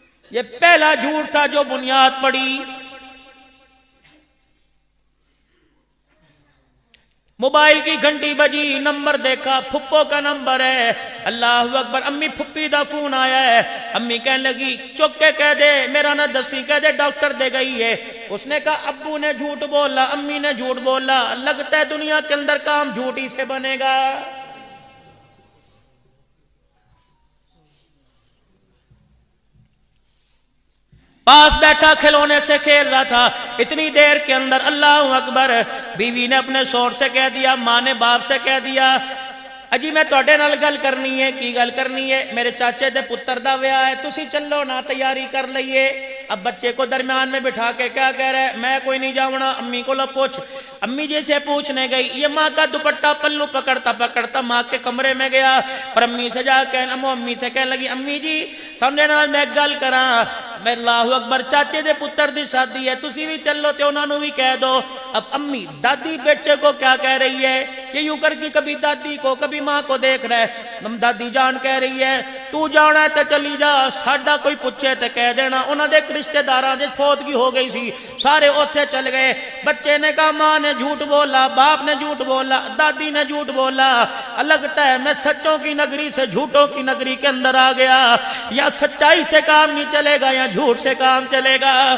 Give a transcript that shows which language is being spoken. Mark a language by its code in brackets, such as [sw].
[ur] یہ پہلا جھوٹ تھا جو بنیاد پڑی. موبائل کی گھنٹی بجی، نمبر دیکھا، پھپھو کا نمبر ہے. [pa] اللہ اکبر. امی پھپھی دا فون آیا ہے. [ur] امی کہنے لگی [pa] چک کے کہہ دے میرا نہ دسی، کہہ دے ڈاکٹر دے گئی ہے. [ur] اس نے کہا ابو نے جھوٹ بولا، امی نے جھوٹ بولا، لگتا ہے دنیا کے اندر کام جھوٹی سے بنے گا. پاس بیٹھا کھلونے سے کھیل رہا تھا. اتنی دیر کے اندر اللہ اکبر، بیوی نے اپنے شوہر سے کہہ دیا، ماں نے باپ سے کہہ دیا [pa] اجی میں توڑے نال گل کرنی ہے. کی گل کرنی ہے؟ میرے چاچے دے پتر دا ویاہ ہے، تسی چلو نا تیاری کر لئیے. [ur] اب بچے کو درمیان میں بٹھا کے کیا کہہ رہا ہے؟ [pa] میں کوئی نہیں جاؤنا. [ur] امی کو پوچھ. امی جی سے پوچھنے گئی. یہ ماں کا دوپٹہ پلو پکڑتا پکڑتا ماں کے کمرے میں گیا اور امی سے جا کے امی سے کہنے لگی [pa] امی جی سامنے نال میں گل کراں. میں اللہ اکبر، چاچے دے پتر دی شادی ہے، تسی بھی چلو تے انہاں نوں بھی کہہ دو. [ur] اب امی دادی بیٹے کو کیا کہہ رہی ہے؟ یہ یوں کر کے کبھی دادی کو کبھی ماں کو دیکھ رہا ہے. دادی جان کہہ رہی ہے [pa] تو جانا ہے تے چلی جا، ساڈا کوئی پوچھے تے کہہ دینا انہاں دے رشتہ داراں دے فوتگی ہو گئی سی، سارے اوتھے چل گئے۔ [ur] بچے نے کہا ماں نے جھوٹ بولا، باپ نے جھوٹ بولا، دادی نے جھوٹ بولا، لگتا ہے میں سچوں کی نگری سے جھوٹوں کی نگری کے اندر آ گیا، یا سچائی سے کام نہیں چلے گا یا جھوٹ سے کام چلے گا۔